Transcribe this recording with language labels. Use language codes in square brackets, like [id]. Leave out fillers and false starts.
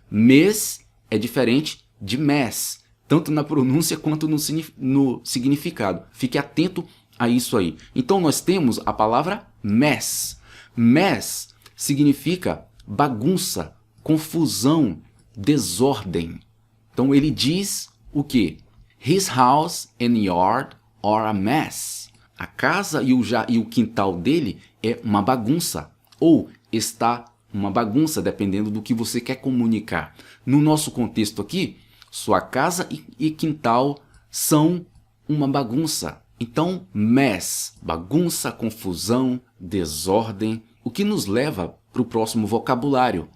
[pt] Mess é diferente de mess, tanto na pronúncia quanto no significado. Fique atento a isso aí. Então nós temos a palavra mess. Mess significa bagunça, confusão, desordem. Então ele diz o quê? [en] His house and yard are a mess. [pt] A casa e o quintal dele é uma bagunça, ou está uma bagunça, dependendo do que você quer comunicar. No nosso contexto aqui, sua casa e quintal são uma bagunça. Então, mess, bagunça, confusão, desordem, o que nos leva para o próximo vocabulário.